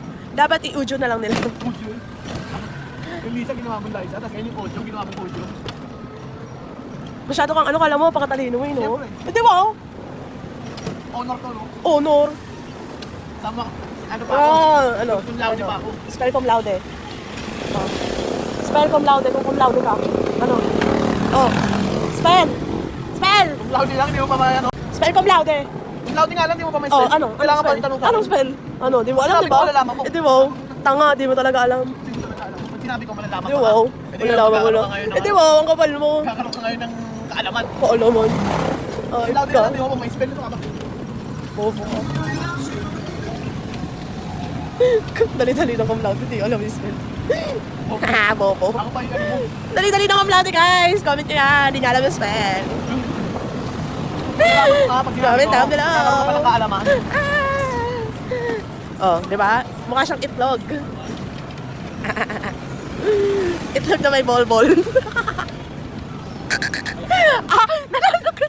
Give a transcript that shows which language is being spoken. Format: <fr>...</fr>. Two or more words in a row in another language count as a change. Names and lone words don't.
<tl>Dapat i-audio na lang nila. Audio. Yung Lisa ginawa mong Liza, tapos ngayon yung audio ginawa mong audio. Masyado kang ano, kala mo, pakatalino mo eh, no? Siyempre. Eh, di ba? Honor to, no? Honor. Sama, ano pa ako? Ano?</tl> <la>Cum laude</la> <tl>pa ako.</tl> <en>Spell</en> <la>cum laude.</la> <en>Oh.</en> <tl>Spell</tl> <la>cum laude,</la> <tl>kung</tl> <la>cum laude</la> <tl>ka. Ano? Oh. Spell! Spell!</tl> <la>Cum laude</la> <tl>lang, hindi mo pa ano?</tl> <en>Spell</en> <la>cum laude. Cum laude</la> <tl>nga lang, hindi mo pa may Oh, spell. ano? Kailangan pa spell? rin tanong sa Anong spell? Ano? Di mo alam, Sinabi di ba? ko, malalaman mo. Eh, di ba? Tanga, di mo talaga alam. Hindi ko talaga alam. Pag sinabi ko, malalaman Di ko ba? na. Malalaman mo na. Eh, di ba? Ang kapal mo. Kakaroon ka ngayon ng kaalaman. Kaalaman. Cum Ay, laude ka. lang, hindi mo pa may spell. Ito ka ba? Bobo ka. Dali-dali ng</tl> <la>cum laude,</la> <tl>di alam yung spell. Ha, bobo. Ako pa yung ano mo. Dali-dali ng</tl> <la>cum laude,</la> <tl>guys. Comment nyo yan. Di niya alam yung spell. Pag sinabi Comment ko,</tl> <en>down below.</en> <tl>kakaroon ka pa ng kaalaman. Oh, di ba? Mukha siyang itlog. Itlog na may bol-bol. Nananakit.</tl>